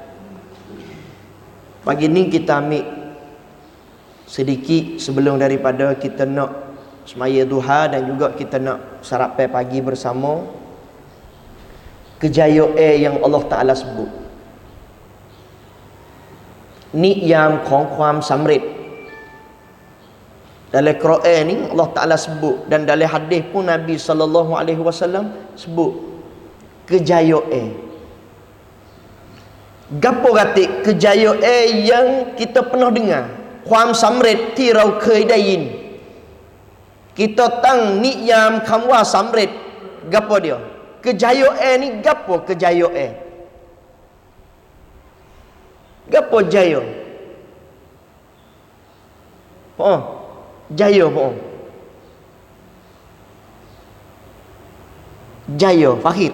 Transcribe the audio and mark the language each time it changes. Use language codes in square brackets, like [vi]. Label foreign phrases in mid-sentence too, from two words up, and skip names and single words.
[ms] Pagi ni kita ambil sedikit sebelum daripada kita nak semaya duha dan juga kita nak sarapan pagi bersama. kejayaan yang Allah Ta'ala sebut. Ni yang [th] ของความสำเร็จ [ms] dalam Quran ni Allah Ta'ala sebut, dan dalam hadis pun Nabi SAW sebut kejayaan. Gapo kata kejayaan yang kita pernah dengar? [th] ความสำเร็จที่เราเคยได้ยิน kita ตั้งนิยามคำว่าสำเร็จ [ms] gapo dia? Kejayaan ni gapo kejayaan? Gapo jaya? Jaya pun. Jaya, Fahid.